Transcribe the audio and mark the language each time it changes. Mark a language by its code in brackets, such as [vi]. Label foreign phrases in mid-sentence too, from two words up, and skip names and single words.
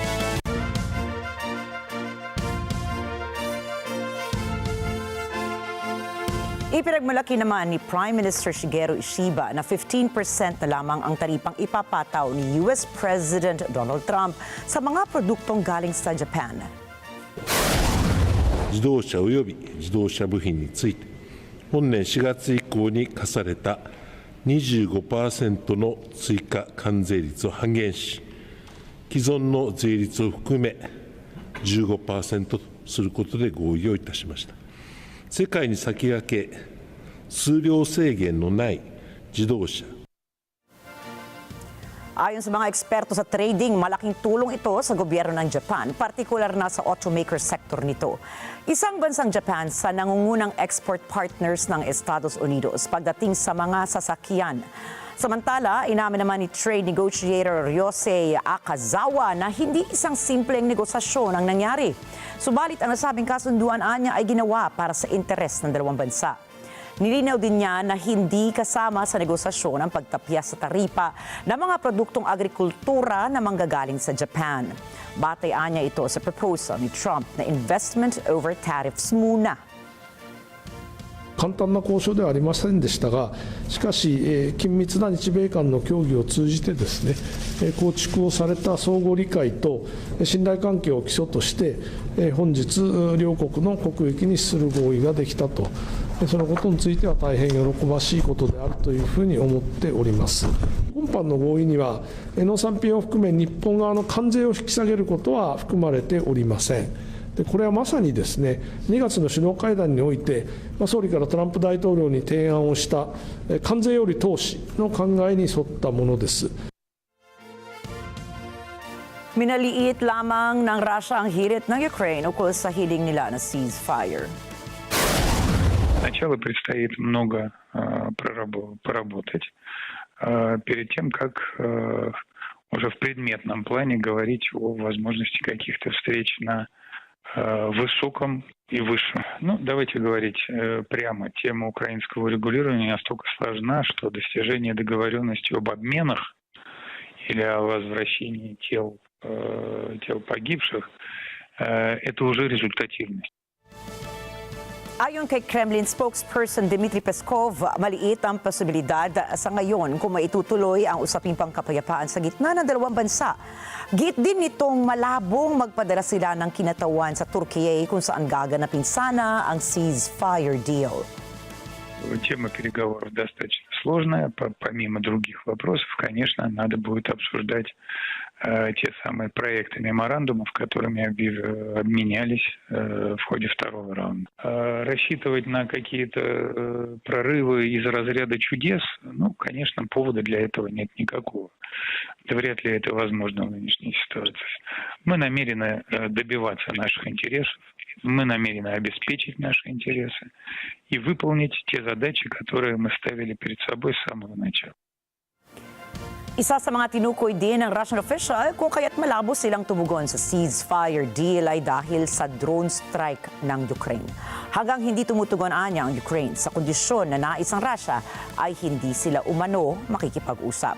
[tl] Ipinagmalaki naman ni Prime Minister Shigeru Ishiba na 15% na lamang ang taripang ipapataw ni US President Donald Trump sa mga produktong galing sa Japan. [ja] 自動車及び自動車部品について本年4月以降に課された 25% の追加関税率を半減し、既存の税率を含め 15% とすることで合意をいたしました。世界に先駆け、数量制限のない自動車。 [tl] Ayon sa mga eksperto sa trading, malaking tulong ito sa gobyerno ng Japan, partikular na sa [en] automaker sector [tl] nito. Isang bansang Japan sa nangungunang export partners ng Estados Unidos pagdating sa mga sasakyan. Samantala, inamin naman ni [en] trade negotiator [tl] Ryosei Akazawa na hindi isang simpleng negosasyon ang nangyari. Subalit ang nasabing kasunduan niya ay ginawa para sa interes ng dalawang bansa. Nilinaw din niya na hindi kasama sa negosasyon ang pagtapya sa taripa ng mga produktong agrikultura na manggagaling sa Japan. Batay niya ito sa proposal ni Trump na [en] investment over tariffs [tl] muna. [ja] 簡単な交渉ではありませんでしたが、しかし、緊密な日米間の協議を通じてですね、構築をされた相互理解と信頼関係を基礎として、本日両国の国益に資する合意ができたと、そのことについては大変喜ばしいことであるというふうに思っております。今般の合意には農産品を含め日本側の関税を引き下げることは含まれておりません。でこれはまさにですね、2月の首脳会談において、総理からトランプ大統領に提案をした関税より投資の考えに沿ったものです。 [tl] Minaliit lamang ng Russia ang hirit ng Ukraine ukol sa hiling nila na ceasefire. [ru] Сначала предстоит много поработать перед тем, как уже в предметном плане говорить о возможности каких-то встреч на высоком и выше. Ну, давайте говорить прямо. Тема украинского регулирования настолько сложна, что достижение договоренности об обменах или о возвращении тел погибших это уже результативность. [tl] Ayon kay Kremlin spokesperson Dmitry Peskov, maliit ang posibilidad sa ngayon kung maitutuloy ang usaping pangkapayapaan sa gitna ng dalawang bansa. Git din nitong malabong magpadala sila ng kinatawan sa Turkiye kung saan gaganapin sana ang [en] ceasefire deal. [ru] Тема переговоров достаточно сложная. Помимо других вопросов, конечно, надо будет обсуждать те самые проекты меморандумов, которыми обменялись в ходе второго раунда. Рассчитывать на какие-то прорывы из разряда чудес, ну, конечно, повода для этого нет никакого. Да вряд ли это возможно в нынешней ситуации. Мы намерены добиваться наших интересов, мы намерены обеспечить наши интересы и выполнить те задачи, которые мы ставили перед собой с самого начала. [tl] Isa sa mga tinukoy din ng [en] Russian official [tl] kung kaya't malabo silang tumugon sa [en] ceasefire deal [tl] ay dahil sa drone strike ng Ukraine. Hanggang hindi tumutugon anya ang Ukraine sa kondisyon na nais ang Russia ay hindi sila umano makikipag-usap.